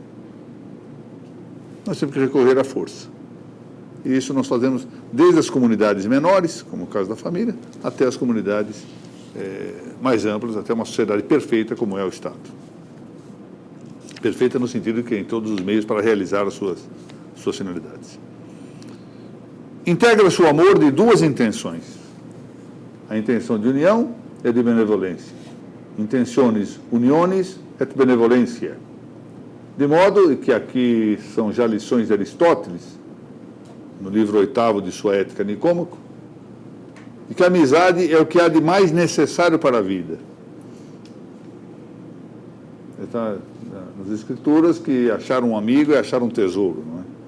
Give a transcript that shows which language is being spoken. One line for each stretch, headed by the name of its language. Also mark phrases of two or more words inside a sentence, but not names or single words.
Portuguese: Nós temos que recorrer à força. E isso nós fazemos desde as comunidades menores, como o caso da família, até as comunidades mais amplas, até uma sociedade perfeita, como é o Estado. Perfeita no sentido de que tem todos os meios para realizar as suas finalidades. Integra-se o amor de duas intenções. A intenção de união e de benevolência.
Latin: Intentiones uniones et benevolencia.
Portuguese: De modo que aqui são já lições de Aristóteles, no livro 8º de sua Ética Nicômaco, de que a amizade é o que há de mais necessário para a vida. Está nas Escrituras que achar um amigo é achar um tesouro, não é?